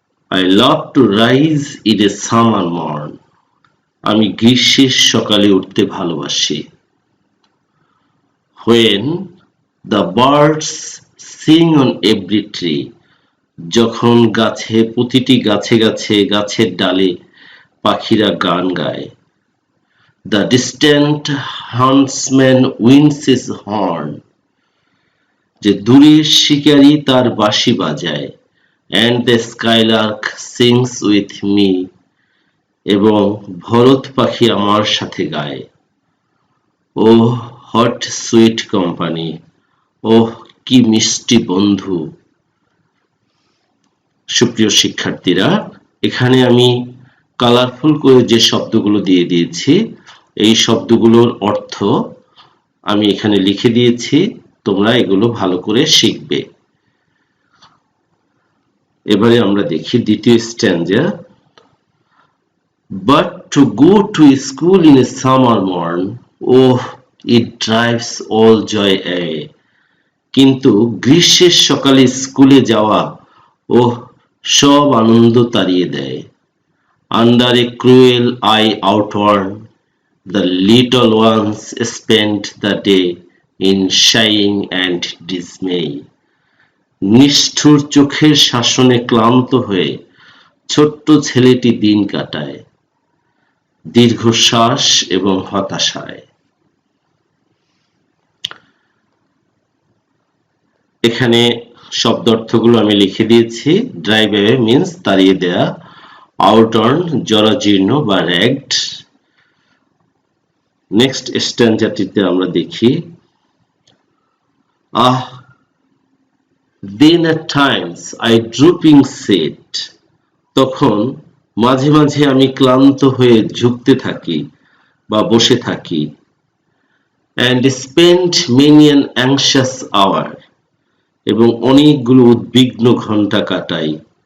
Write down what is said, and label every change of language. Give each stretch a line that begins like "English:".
English: I love to rise in a summer morn.
Bangla: আমি গ্রীষ্মের সকালে উঠতে ভালোবাসি।
English: When the birds sing on every tree.
Bangla: যখন প্রতিটি গাছে গাছের ডালে পাখিরা গান গায়।
English: The distant huntsman winds his horn.
Bangla: যে দূরের শিকারী তার বাঁশি বাজায়।
English: And the skylark sings with me.
Bangla: এবং ভরত পাখি আমার সাথে গায়।
English: Oh, what sweet company.
Bangla: ওহ, কি মিষ্টি বন্ধু। সুপ্রিয় শিক্ষার্থীরা, এখানে আমি কালারফুল করে যে শব্দগুলো দিয়ে দিয়েছি, এই শব্দগুলোর অর্থ আমি এখানে লিখে দিয়েছি, তোমরা এগুলো ভালো করে শিখবে। এবারে আমরা দেখি দ্বিতীয় স্ট্যাঞ্জা।
English: But to go to school in a summer morn, oh, it drives all joy away.
Bangla: কিন্তু গ্রীষ্মের সকালে স্কুলে যাওয়া, ওহ, সব আনন্দ তাড়িয়ে দেয়।
English: Under a cruel eye outward, the little ones spent the day in sighing and dismay.
Bangla: নিষ্ঠুর চোখের শাসনে ক্লান্ত হয়ে ছোট্ট ছেলেটি দিন কাটায় দীর্ঘশ্বাস এবং হতাশায়। এখানে শব্দার্থগুলো আমি লিখে দিয়েছি। ড্রাইভ অ্যাওয়ে মিন্স তাড়িয়ে দেয়া, আউটার্ন জরাজীর্ণ বা র্যাগড। নেক্সট স্ট্যাঞ্জাটিতে আমরা দেখি,
English: then at times I drooping sit.
Bangla: তখন মাঝে মাঝে আমি ক্লান্ত হয়ে ঝুঁকতে থাকি বা বসে থাকি।
English: and spend many an anxious hour.
Bangla: এবং অনেকগুলো উদ্বিগ্ন ঘন্টা কাটাই।